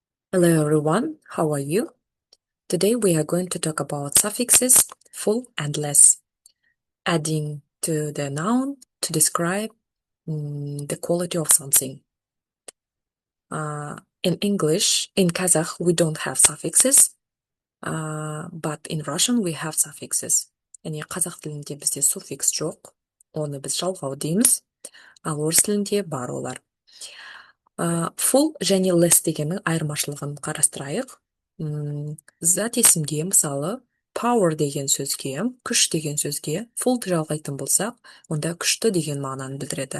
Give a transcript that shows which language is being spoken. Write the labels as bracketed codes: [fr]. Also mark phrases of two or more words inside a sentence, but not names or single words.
[en] Hello everyone, how are you? Today we are going to talk about suffixes full and less, adding to the noun to describe the quality of something. In English, in Kazakh, we don't have suffixes, but in Russian we have suffixes. [kk] Yani қазақ тілінде бізде суффикс жоқ, оны біз жалғау дейміз, ал орыс тілінде бар олар. Full және less дегеннің айырмашылығын қарастырайық. Зат есімге, мысалы, power деген сөзге, күш деген сөзге fullды жалғайтын болсақ, онда күшті деген мағынаны білдіреді.